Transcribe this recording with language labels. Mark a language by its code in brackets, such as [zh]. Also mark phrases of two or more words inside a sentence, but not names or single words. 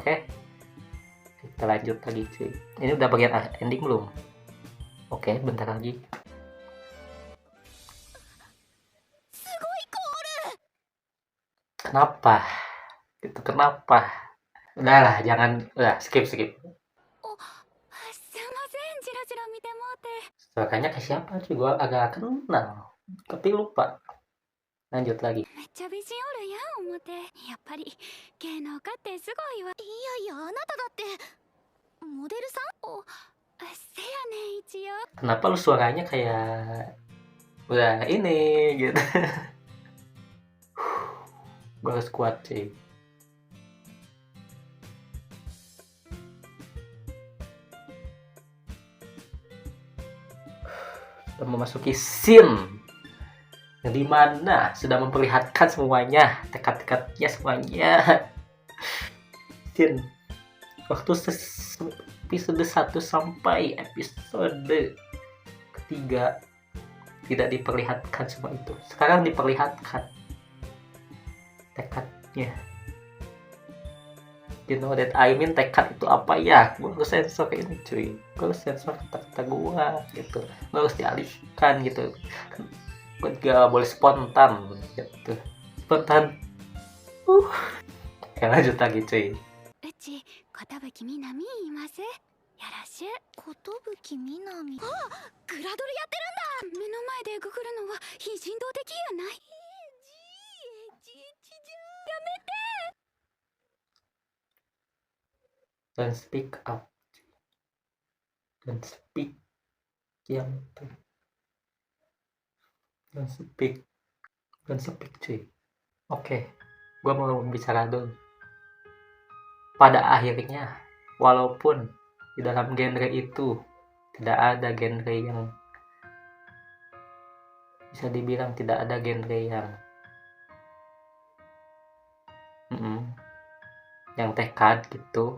[id] Oke, kita lanjut lagi cuy. Ini udah bagian ending belum? Oke, bentar lagi. Kenapa gitu, kenapa? Udahlah, jangan, udah skip. [ja] すいません、チラチラ見てもうて。 [id] Suaranya ke siapa cuy, gua agak kenal tapi lupa. Lanjut lagi. [ja] めっちゃ美人おるやん思て。やっぱり芸能家ってすごいわ。いやいや、あなただってモデルさん？お、せやねん一応。 [id] Kenapa lu suaranya kayak udah ini gitu. Gua harus kuat cuy. Sudah memasuki scene yang dimana sudah memperlihatkan semuanya, tekad-tekadnya semuanya. Scene waktu episode 1 sampai episode ketiga tidak diperlihatkan semua itu. Sekarang diperlihatkan tekadnya. [en] You know that I mean, [id] tekad itu apa ya? Gue harus sensor ini cuy. Gue harus sensor kata-kata gue gitu. Gue harus dialihkan gitu. Gue gak boleh spontan gitu. Spontan. Oke, lanjut lagi cuy. [ja] うち寿みなみ言います。やらしゅ。寿みなみ。あ、グラドルやってるんだ。目の前でググるのは非人道的やない。やめて。 [en] Don't speak up. Don't speak. [id] Yang itu. [en] Don't speak. Don't speak cuy. [id] Oke, gue mau bicara dulu. Pada akhirnya, walaupun di dalam genre itu tidak ada genre yang bisa dibilang, tidak ada genre yang tekad gitu.